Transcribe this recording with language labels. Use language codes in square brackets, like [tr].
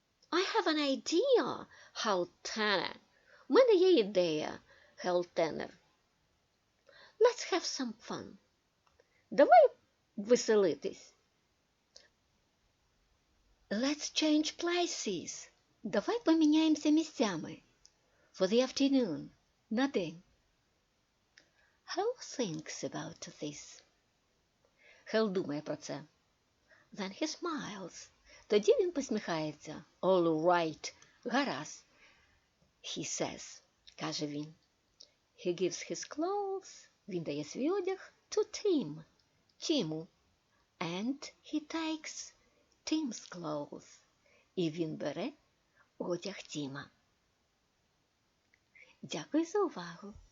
[en] I have an idea, Hal Tanner. [uk] У мене є ідея, Hal Tanner. [en] Let's have some fun. [uk] Давай веселитись. [en] Let's change places. [uk] Давай поміняємося місцями. [en] For the afternoon. [uk] На день. [en] Hal thinks about this. [uk] Hal думає про це. [en] Then he smiles. [uk] Тоді він посміхається. [en] All right. [uk] Гаразд. [en] He says. [uk] Каже він. [en] He gives his clothes. [uk] Він дає свій одяг to Tim. Тіму. [en] And he takes Tim's clothes. [uk] І він бере одяг Тіма. Дякую за увагу.